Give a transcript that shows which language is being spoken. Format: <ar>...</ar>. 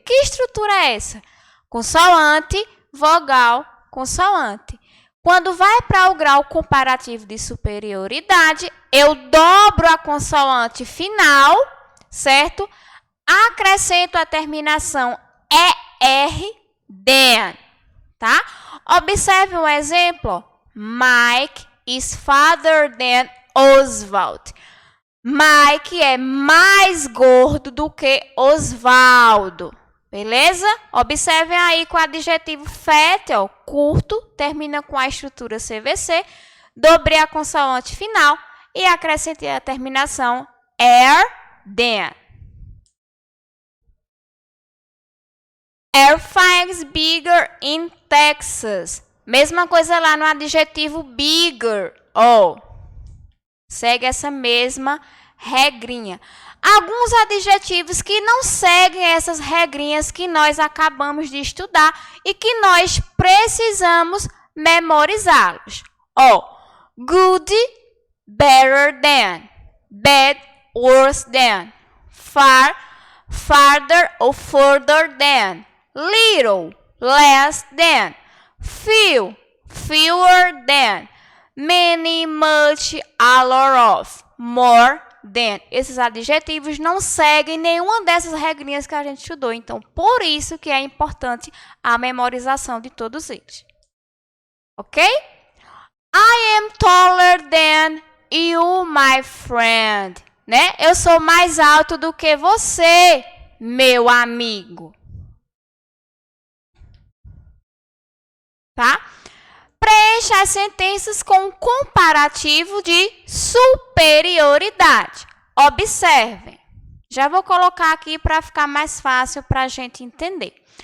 <pt>Que estrutura é essa? Consoante, vogal, consoante. Quando vai para o grau comparativo de superioridade, eu dobro a consoante final, certo? Acrescento a terminação ER, than, tá? Observe um exemplo.</pt> <en>Mike is farther than Oswald.</en> <pt>Mike é mais gordo do que Osvaldo. Beleza? Observem aí com o adjetivo fat, ó, curto, termina com a estrutura CVC, dobrei a consoante final e acrescentei a terminação than.</pt> <en>Airfire is bigger in Texas.</en> <pt>Mesma coisa lá no adjetivo bigger. Segue essa mesma regrinha. Alguns adjetivos que não seguem essas regrinhas que nós acabamos de estudar e que nós precisamos memorizá-los.</pt> <en>Good, better than. Bad, worse than. Far, farther or further than. Little, less than. Few, fewer than. Many, much, a lot of. More than.</en> <pt>Esses adjetivos não seguem nenhuma dessas regrinhas que a gente estudou. Então, por isso que é importante a memorização de todos eles. Ok?</pt> <en>I am taller than you, my friend.</en> <pt>Né? Eu sou mais alto do que você, meu amigo. Tá? Preencha as sentenças com comparativo de superioridade. Observem. Já vou colocar aqui para ficar mais fácil para a gente entender.</pt>